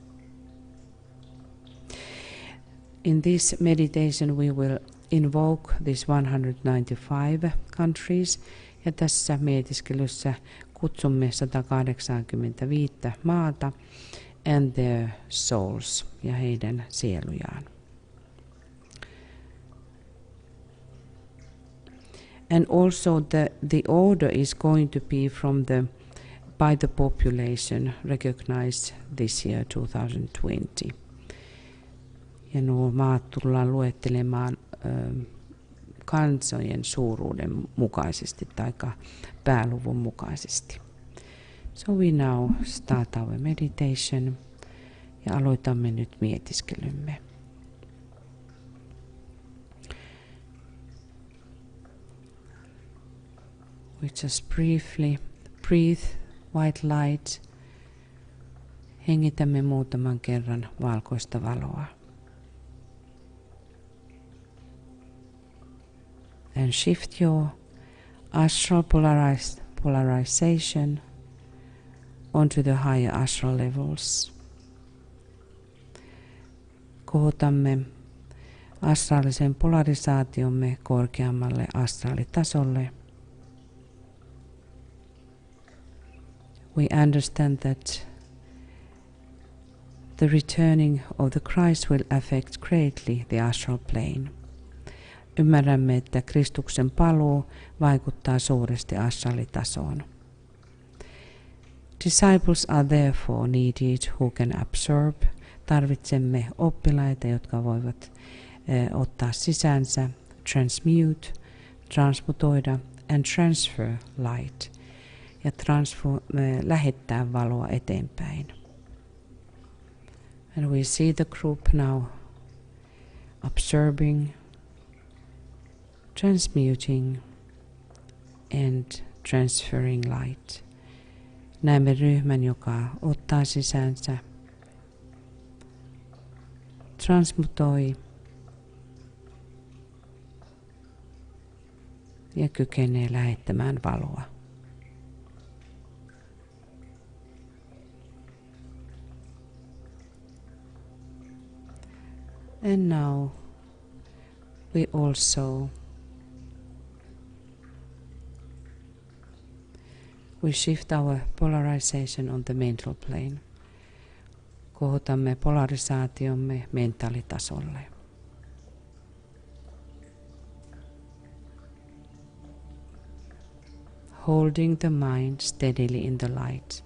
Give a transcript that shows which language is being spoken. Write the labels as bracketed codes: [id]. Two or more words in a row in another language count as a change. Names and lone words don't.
[en] In this meditation we will invoke these 195 countries, [fi] ja tässä mietiskelyssä kutsumme 185 maata [en] and their souls, [fi] ja heidän sielujaan. [en] And also the order is going to be by the population recognized this year 2020. [fi] Ja nuo maat tullaan luettelemaan kansojen suuruuden mukaisesti tai pääluvun mukaisesti. [en] So we now start our meditation [fi] ja aloitamme nyt mietiskelymme. [en] We just briefly breathe white light. [fi] Hengitämme muutaman kerran valkoista valoa. [en] And shift your astral polarization onto the higher astral levels. [fi] Kohotamme astraalisen polarisaatiomme korkeammalle astraalitasolle. [en] We understand that the returning of the Christ will affect greatly the astral plane. [fi] Ymmärrämme, että Kristuksen paluu vaikuttaa suuresti astraalitasoon. [en] Disciples are therefore needed who can absorb. [fi] Tarvitsemme oppilaita, jotka voivat ottaa sisäänsä, transmute, transmutoida [en] and transfer light [fi] ja lähettää valoa eteenpäin. [en] And we see the group now absorbing, transmuting and transferring light. [fi] Näemme ryhmän, joka ottaa sisäänsä, transmutoi ja kykenee lähettämään valoa. [en] And now we also shift our polarization on the mental plane. [fi] Kohotamme polarisaatiomme mentaalitasolle. [en] Holding the mind steadily in the light.